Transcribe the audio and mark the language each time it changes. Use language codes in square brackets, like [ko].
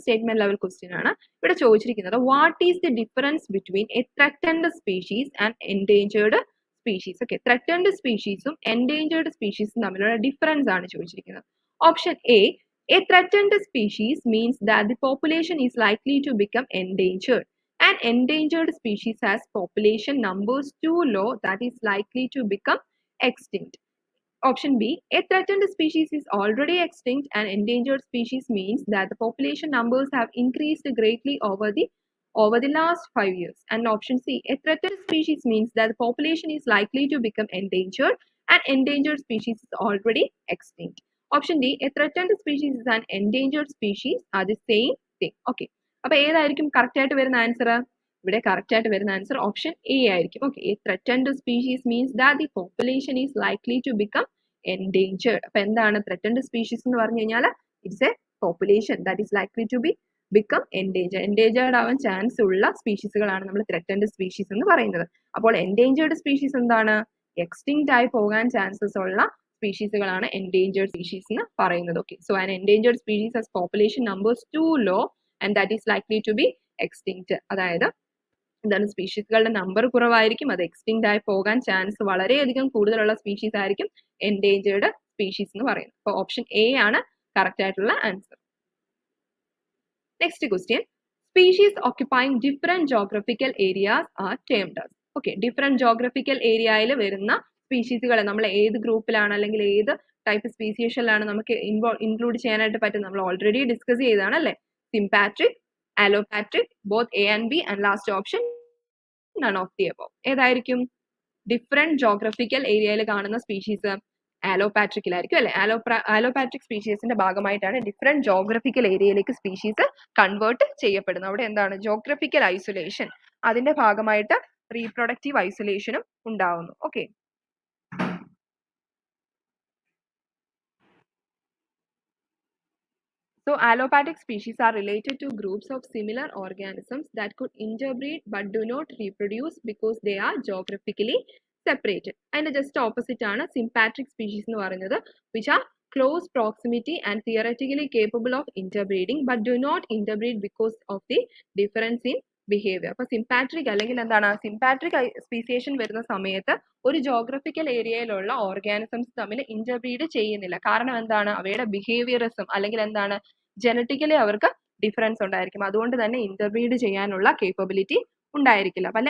[ml] Statement level question ആണ് ഇവിടെ ചോദിച്ചിരിക്കുന്നത്. [en] What is the difference between a threatened species and endangered species? [ml] Okay, threatened സ്പീഷീസും endangered സ്പീഷീസും തമ്മിലുള്ള difference ആണ് ചോദിച്ചിരിക്കുന്നത്. [en] Option A, a threatened species means that the population is likely to become endangered. An endangered species has population numbers too low that is likely to become extinct. Option B, a threatened species is already extinct. An endangered species means that the population numbers have increased greatly over the last 5 years. And option C, a threatened species means that the population is likely to become endangered. An endangered species is already extinct. Option D, a threatened species is an endangered species are the same thing. Okay. [ml] അപ്പൊ ഏതായിരിക്കും correct ആയിട്ട് വരുന്ന answer? ഇവിടെ correct ആയിട്ട് വരുന്ന answer option A ആയിരിക്കും. [en] Okay, a threatened species means that the population is likely to become endangered. [ml] അപ്പൊ എന്താണ് ത്രെറ്റൻഡ് സ്പീഷീസ് എന്ന് പറഞ്ഞു കഴിഞ്ഞാൽ? [en] It's a population that is likely to become endangered. [ml] Endangered ആവാൻ ചാൻസ് ഉള്ള സ്പീഷീസുകളാണ് നമ്മൾ ത്രെറ്റൻഡ് സ്പീഷീസ് എന്ന് പറയുന്നത്. അപ്പോൾ എൻഡേഞ്ചേർഡ് സ്പീഷീസ് എന്താണ്? എക്സ്റ്റിങ്ക്റ്റ് ആയി പോകാൻ ചാൻസസ് ഉള്ള സ്പീഷീസുകളാണ് എൻഡേഞ്ചേർഡ് സ്പീഷീസ് എന്ന് പറയുന്നത്. [en] Okay, so an endangered species has population numbers too low and that is likely to be extinct. [ml] അതായത് എന്താണ്? സ്പീഷീസുകളുടെ നമ്പർ കുറവായിരിക്കും, അത് എക്സ്റ്റിങ്ക്റ്റ് ആയി പോകാൻ ചാൻസ് വളരെയധികം കൂടുതലുള്ള സ്പീഷീസ് ആയിരിക്കും എൻഡേഞ്ചേർഡ് സ്പീഷീസ് എന്ന് പറയുന്നത്. അപ്പോൾ ഓപ്ഷൻ എ ആണ് കറക്റ്റ് ആയിട്ടുള്ള answer. [en] Next question, species occupying different geographical areas are termed as. [ml] Okay, different geographical ഏരിയയിൽ വരുന്ന സ്പീഷീസുകളെ നമ്മൾ ഏത് ഗ്രൂപ്പിലാണ് അല്ലെങ്കിൽ ഏത് ടൈപ്പ് സ്പീസിയേഷനിലാണ് നമുക്ക് ഇൻക്ലൂഡ് ചെയ്യാനായിട്ട് പറ്റും? നമ്മൾ ഓൾറെഡി ഡിസ്കസ് ചെയ്തതാണ് അല്ലേ? [en] Sympatric, allopatric, both A and B, and last option none of the above. [ml] ഏതായിരിക്കും? ഡിഫറെന്റ് ജോഗ്രഫിക്കൽ ഏരിയയിൽ കാണുന്ന സ്പീഷീസ് ആലോപാട്രിക്കിലായിരിക്കും അല്ലെ? ആലോപാട്രിക് സ്പീഷീസിന്റെ ഭാഗമായിട്ടാണ് ഡിഫറെന്റ് ജോഗ്രഫിക്കൽ ഏരിയയിലേക്ക് സ്പീഷീസ് കൺവേർട്ട് ചെയ്യപ്പെടുന്നത്. അവിടെ എന്താണ്? ജോഗ്രഫിക്കൽ ഐസൊലേഷൻ, അതിന്റെ ഭാഗമായിട്ട് റീപ്രൊഡക്റ്റീവ് ഐസൊലേഷനും ഉണ്ടാവുന്നു. [en] Okay, so allopathic species are related to groups of similar organisms that could interbreed but do not reproduce because they are geographically separated. [ml] അതിന്റെ ജസ്റ്റ് ഓപ്പോസിറ്റ് ആണ് സിംപാട്രിക് species എന്ന് പറയുന്നത്, [en] which are close proximity and theoretically capable of interbreeding but do not interbreed because of the difference in behaviour. [ml] അപ്പൊ സിംപാട്രിക് അല്ലെങ്കിൽ എന്താണ്? സിംപാട്രിക് speciation വരുന്ന സമയത്ത് ഒരു ജോഗ്രഫിക്കൽ ഏരിയയിലുള്ള ഓർഗാനിസംസ് തമ്മിൽ ഇന്റർബ്രീഡ് ചെയ്യുന്നില്ല. കാരണം എന്താണ്? അവയുടെ ബിഹേവിയറിസം അല്ലെങ്കിൽ എന്താണ്? ജനറ്റിക്കലി അവർക്ക് ഡിഫറൻസ് ഉണ്ടായിരിക്കും. അതുകൊണ്ട് തന്നെ ഇന്റർബ്രീഡ് ചെയ്യാനുള്ള കേപ്പബിലിറ്റി ഉണ്ടായിരിക്കില്ല.